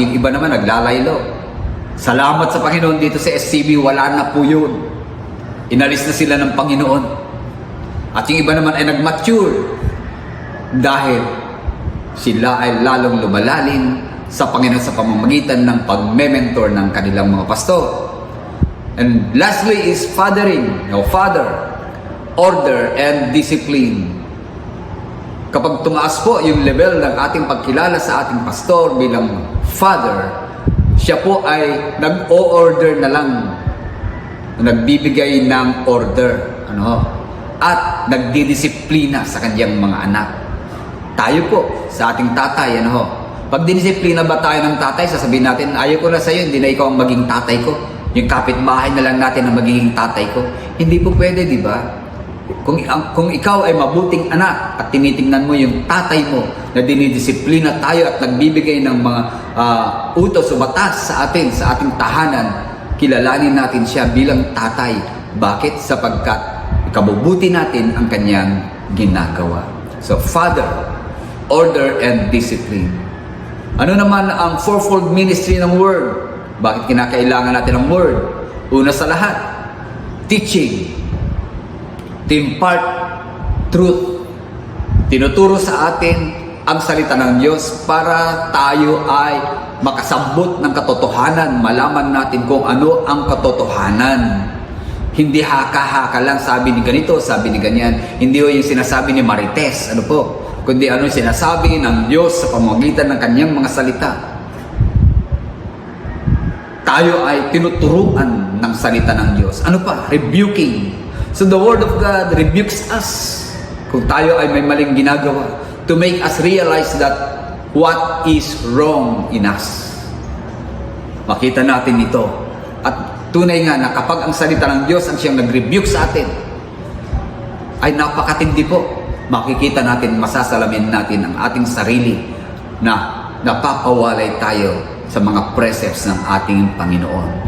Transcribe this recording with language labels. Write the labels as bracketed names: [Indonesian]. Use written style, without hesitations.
[Filipino] Yung iba naman naglalaylo. Salamat sa Panginoon dito sa SCB, wala na po yun. Inalis na sila ng Panginoon. At yung iba naman ay nag-mature dahil sila ay lalong lumalalim sa Panginoon sa pamamagitan ng pag-mentor ng kanilang mga pastor. [English] And lastly is fathering, father, order and discipline. [Filipino] Kapag tumaas po yung level ng ating pagkilala sa ating pastor bilang father, siya po ay nag-o-order na lang, nagbibigay ng order, at nagdidisiplina sa kanyang mga anak. Tayo po, sa ating tatay, pag dinisiplina ba tayo ng tatay, sasabihin natin, ayaw ko na sa'yo, hindi na ikaw ang maging tatay ko. Yung kapitbahay na lang natin ang magiging tatay ko. Hindi po pwede, di ba? Kung ikaw ay mabuting anak at tinitingnan mo yung tatay mo na dinidisiplina tayo at nagbibigay ng mga utos o batas sa atin, sa ating tahanan, kilalanin natin siya bilang tatay. Bakit? Sapagkat ikabubuti natin ang kanyang ginagawa. [English] So, Father, order and discipline. [Filipino] Ano naman ang fourfold ministry ng Word? Bakit kinakailangan natin ng Word? Una sa lahat, [English] teaching. To impart truth. [Filipino] Tinuturo sa atin ang salita ng Diyos para tayo ay makasabot ng katotohanan, malaman natin kung ano ang katotohanan. Hindi haka-haka lang, sabi ni ganito, sabi ni ganyan. Hindi yung sinasabi ni Marites, ano po, kundi ano yung sinasabi ng Diyos sa pamamagitan ng kanyang mga salita. Tayo ay tinuturuan ng salita ng Diyos. Ano pa? Rebuking. [English] So the Word of God rebukes us [Filipino] kung tayo ay may maling ginagawa [English] to make us realize that what is wrong in us. [Filipino] Makita natin ito. At tunay nga na kapag ang salita ng Diyos ang siyang nag-rebuke sa atin, ay napakatindi po. Makikita natin, masasalamin natin ang ating sarili na napapawalay tayo sa mga precepts ng ating Panginoon.